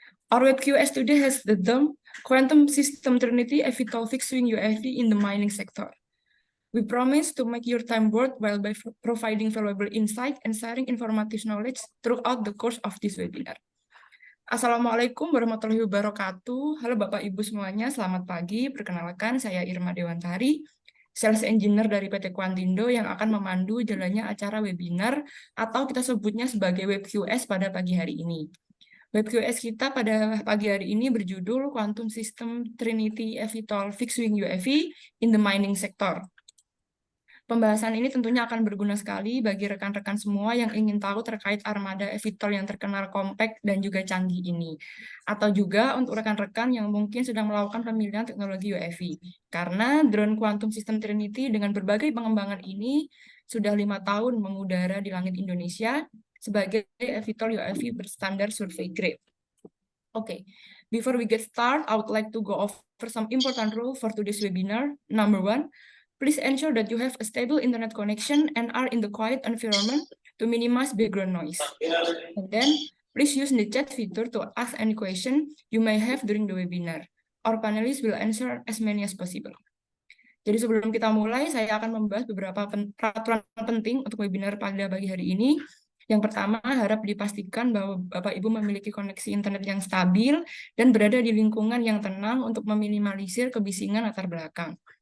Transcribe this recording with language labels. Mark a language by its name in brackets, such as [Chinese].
[English] Our web QS today has the theme Quantum System Trinity eVTOL Fixed Wing UAV in the Mining Sector. We promise to make your time worthwhile by providing valuable insight and sharing informative knowledge throughout the course of this webinar. [Arabic] Assalamualaikum warahmatullahi wabarakatuh. [Indonesian] Halo Bapak Ibu semuanya, selamat pagi. Perkenalkan, saya Irma Dewantari, Sales Engineer dari PT Quantindo yang akan memandu jalannya acara webinar atau kita sebutnya sebagai Web QS pada pagi hari ini. Web QS kita pada pagi hari ini berjudul Quantum System Trinity eVTOL Fixed Wing UAV in the Mining Sector. Pembahasan ini tentunya akan berguna sekali bagi rekan-rekan semua yang ingin tahu terkait armada eVTOL yang terkenal kompak dan juga canggih ini. Atau juga untuk rekan-rekan yang mungkin sedang melakukan pemilihan teknologi UAV. Karena drone Quantum System Trinity dengan berbagai pengembangan ini sudah 5 tahun mengudara di langit Indonesia sebagai eVTOL UAV berstandar survey grade. [English] Okay, before we get started, I would like to go over some important rules for today's webinar. Number 1, please ensure that you have a stable internet connection and are in the quiet environment to minimize background noise. And then, please use the chat feature to ask any question you may have during the webinar. Our panelists will answer as many as possible. [Indonesian] Jadi sebelum kita mulai, saya akan membahas beberapa peraturan penting untuk webinar pada pagi hari ini. Yang pertama, harap dipastikan bahwa Bapak Ibu memiliki koneksi internet yang stabil dan berada di lingkungan yang tenang untuk meminimalisir kebisingan latar belakang.